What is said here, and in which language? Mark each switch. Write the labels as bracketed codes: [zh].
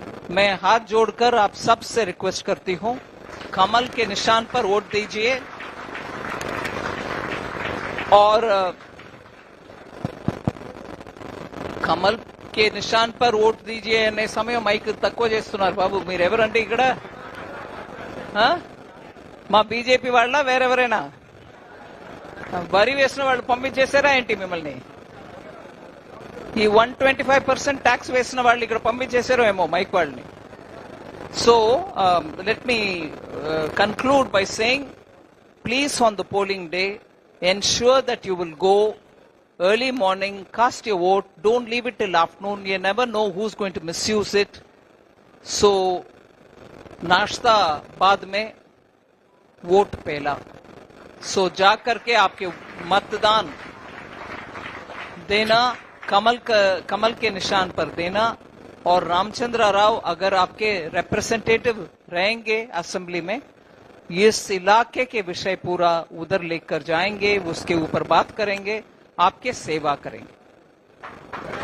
[hi] मैं हाथ जोड़कर आप सब से रिक्वेस्ट करती हूं, कमल के निशान पर वोट दीजिए और కమల్ కే నిషాన్ పర్ ఓట్ దీజియే [te] అనే సమయం మైక్ తక్కువ చేస్తున్నారు బాబు. మీరు ఎవరంటే ఇక్కడ మా బీజేపీ వాళ్ళ వేరెవరైనా వరి వేసిన వాళ్ళు పంపించేశారా ఏంటి మిమ్మల్ని? ఈ 125% ట్యాక్స్ వేసిన వాళ్ళు ఇక్కడ పంపించేశారో ఏమో మైక్ వాళ్ళని. [en] So let me conclude by saying, please on the polling day ensure that you will go early morning, cast your vote, don't leave it till afternoon. You never know who's going to misuse it. [hi] So नाश्ता बाद में, vote पहला. सो जा करके आपके मतदान देना, कमल के निशान पर देना. और रामचंद्र राव अगर आपके रिप्रेजेंटेटिव रहेंगे असेंबली में, इस इलाके के विषय पूरा उधर लेकर जाएंगे, उसके ऊपर बात करेंगे, आपके सेवा करेंगे.